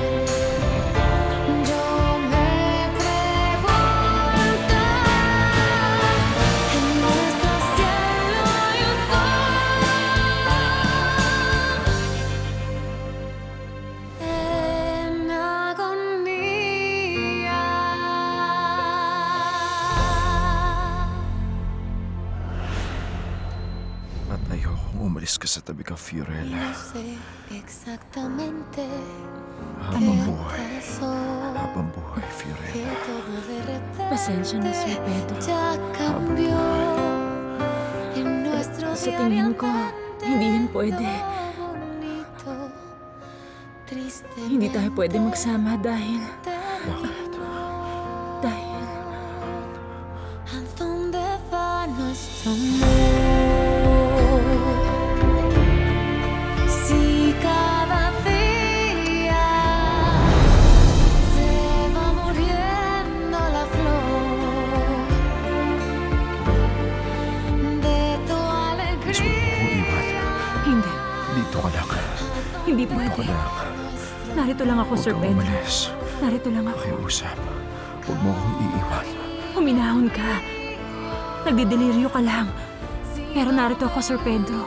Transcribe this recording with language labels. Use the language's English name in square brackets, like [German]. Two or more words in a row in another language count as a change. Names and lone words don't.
[Spanish] Yo me pregunto, en nuestro cielo hay un sol en agonía. [Filipino] At ayokong umalis ka sa tabi ko, Fiorella. [Spanish] No sé exactamente [Filipino] Habang [Spanish] qué [Filipino] buhay. [Spanish] pasó, [Filipino] Habang buhay, [Spanish] que [Filipino] Fiorella. [Spanish] todo de repente [Filipino] Pasensya na, Sir Pedro. [Spanish] ya cambió. En nuestro [Filipino] Sa tingin ko, hindi yan pwede. Hindi tayo pwede magsama dahil... Bakit? Dahil... [Spanish] ¿A dónde va nuestro amor? Si cada día se va muriendo la flor de tu [Filipino] Gusto mo akong iwan? [Spanish] alegría. [Filipino] Hindi. Dito ka lang. Hindi Dito pwede. ka lang. Narito lang ako, Huwag Sir kang Pedro. umalis. Narito lang ako. Pakiusap. Huwag mo akong iiwan. Huminahon ka. Nagdideliryo ka lang. Pero narito ako, Sir Pedro.